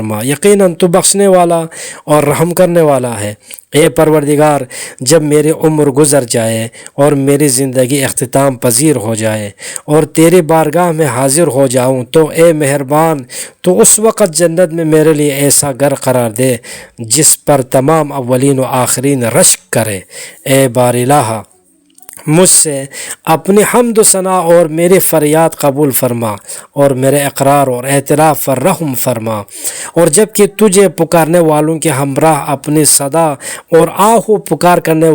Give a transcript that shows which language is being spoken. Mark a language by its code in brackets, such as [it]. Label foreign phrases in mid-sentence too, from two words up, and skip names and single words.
[ur] یقیناً تو بخشنے والا، اور رحم کرنے والا ہے۔ اے پروردگار، جب میری عمر گزر جائے اور میری زندگی اختتام پذیر ہو جائے اور تیری بارگاہ میں حاضر ہو جاؤں تو اے مہربان تو اس وقت جنت میں میرے لیے ایسا گھر قرار دے جس پر تمام اولین و آخرین رشک کرے۔ اے بار الہ، مجھ سے اپنی حمد و ثنا اور میری فریاد قبول فرما اور میرے اقرار اور اعتراف پر رحم فرما، اور جب کہ تجھے پکارنے والوں کے ہمراہ اپنی صدا اور آہ و پکار کرنے